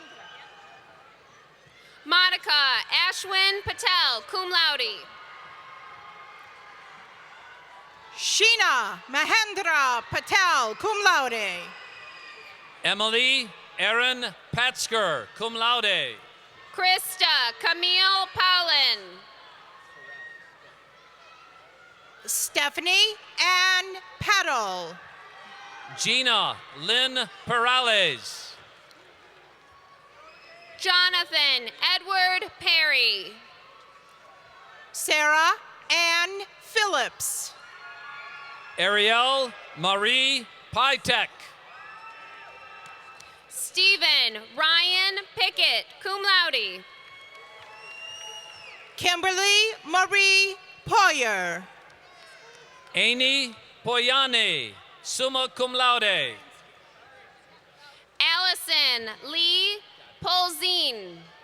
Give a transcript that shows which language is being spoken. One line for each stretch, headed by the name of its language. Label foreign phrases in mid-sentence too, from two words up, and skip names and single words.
English: Monica Ashwin Patel,
Latin: cum laude.
English: Sheena Mahendra Patel,
Latin: cum laude.
English: Emily Aaron Patsker,
Latin: cum laude.
English: Krista Camille Paulin. Stephanie Ann Petal. Gina Lynn Perales. Jonathan Edward Perry. Sarah Ann Phillips. Ariel Marie Pytek. Stephen Ryan Pickett,
Latin: cum laude.
English: Kimberly Marie Poyer.
Latin: Amy Poyane, summa cum laude.
English: Allison Lee Polzin.